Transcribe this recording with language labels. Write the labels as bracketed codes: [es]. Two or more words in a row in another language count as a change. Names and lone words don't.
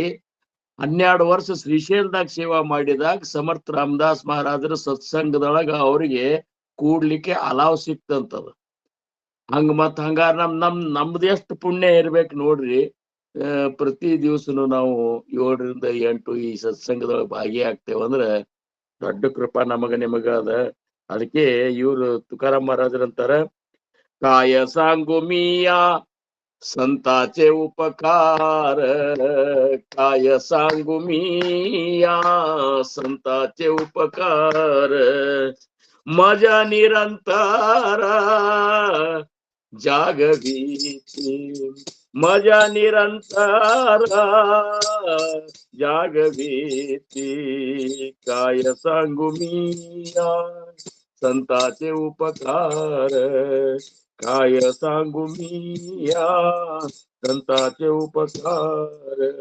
[kn] 12 ವರ್ಷ ಶ್ರೀಶೈಲದಾಗ ಸೇವಾ ಮಾಡಿದಾಗ ಸಮರ್ಥ ರಾಮದಾಸ್ ಮಹಾರಾಜರ ಸತ್ಸಂಗದೊಳಗ ಅವ್ರಿಗೆ ಕೂಡ್ಲಿಕ್ಕೆ ಅಲಾವ್ ಸಿಕ್ತಂತದ. ಮತ್ ಹಂಗಾರ ನಮ್ದು ಎಷ್ಟು ಪುಣ್ಯ ಇರ್ಬೇಕು ನೋಡ್ರಿ. ಪ್ರತಿ ದಿವಸನು ನಾವು 7 ರಿಂದ 8 ಈ ಸತ್ಸಂಗದೊಳಗೆ ಭಾಗಿಯಾಗ್ತೇವೆ ಅಂದ್ರೆ ದೊಡ್ಡ ಕೃಪಾ ನಮಗ ನಿಮಗ ಅದ. ಅದಕ್ಕೆ ಇವ್ರು ತುಕಾರಾಮ್ ಮಹಾರಾಜರಂತಾರ, [mr] काय सांगू मिया संताचे उपकार, काय सांगू मिया संताचे उपकार, माझ्या निरंतर जागवीती, माझ्या निरंतर जागवीती, काय सांगू मिया संताचे उपकार, काय सांगू मिया संताचे उपकार,